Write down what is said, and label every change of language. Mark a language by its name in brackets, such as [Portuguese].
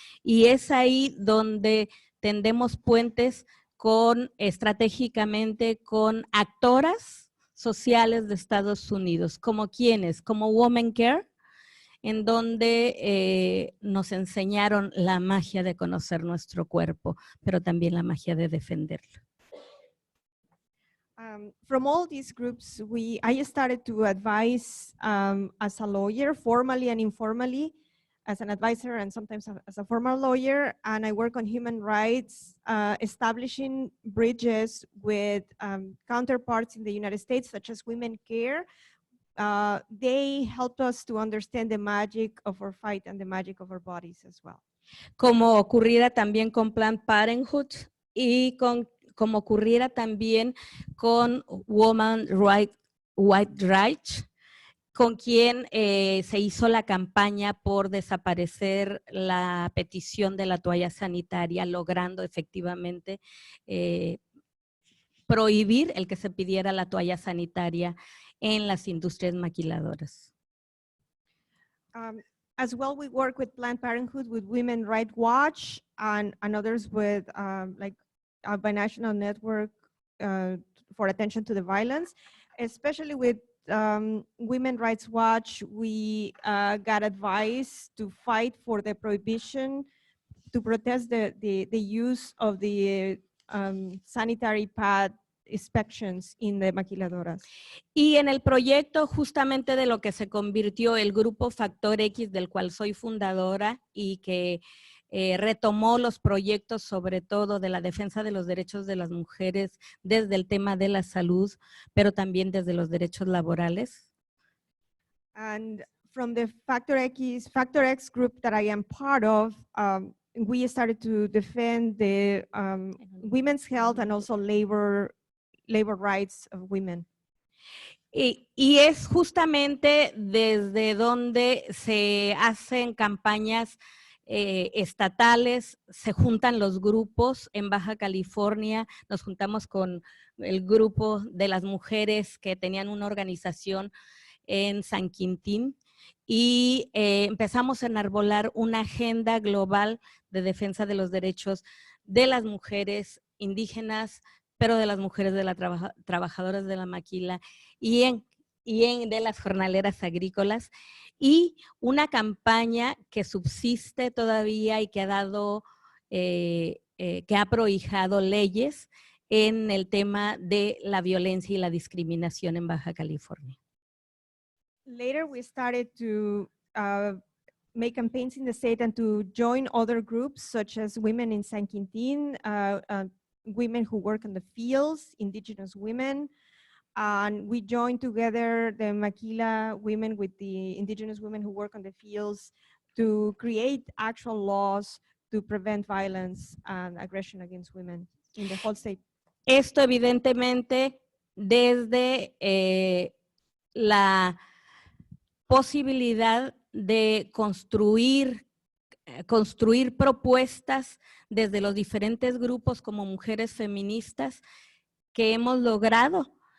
[Spanish] Y es ahí donde tendemos puentes estratégicamente con actoras sociales de Estados Unidos, como quienes, como Women Care, en donde nos enseñaron la magia de conocer nuestro cuerpo, pero también la magia de defenderlo. [English] From all these groups, I started to advise as a lawyer, formally and informally, as an advisor and sometimes as a formal lawyer, and I work on human rights, establishing bridges with counterparts in the United States, such as Women Care. They helped us to understand the magic of our fight and the magic of our bodies as well. [Spanish] Como ocurriera también con Planned Parenthood y como ocurriera también con Women Rights, con quien se hizo la campaña por desaparecer la petición de la toalla sanitaria, logrando efectivamente prohibir el que se pidiera la toalla sanitaria en las industrias maquiladoras. [English] As well, we work with Planned Parenthood, with Women Rights Watch, and others with like a binational network for attention to the violence, especially with Women Rights Watch. We got advice to fight for the prohibition, to protest the use of the sanitary pad inspections in the maquiladoras. [Spanish] Y en el proyecto justamente de lo que se convirtió el grupo Factor X, del cual soy fundadora y que retomó los proyectos sobre todo de la defensa de los derechos de las mujeres desde el tema de la salud, pero también desde los derechos laborales. [English] And from the Factor X group that I am part of, we started to defend the women's health and also labor rights of women. [Spanish] Y es justamente desde donde se hacen campañas estatales, se juntan los grupos. En Baja California nos juntamos con el grupo de las mujeres que tenían una organización en San Quintín, y empezamos a enarbolar una agenda global de defensa de los derechos de las mujeres indígenas, pero de las mujeres de las trabajadoras de la maquila y de las jornaleras agrícolas, y una campaña que subsiste todavía y que ha dado, que ha prohijado leyes en el tema de la violencia y la discriminación en Baja California. [English] Later, we started to make campaigns in the state and to join other groups such as Women in San Quintin, women who work in the fields, indigenous women. And we joined together the Maquila women with the indigenous women who work on the fields to create actual laws to prevent violence and aggression against women in the whole state. [Spanish] Esto evidentemente desde la posibilidad de construir propuestas desde los diferentes grupos como mujeres feministas que hemos logrado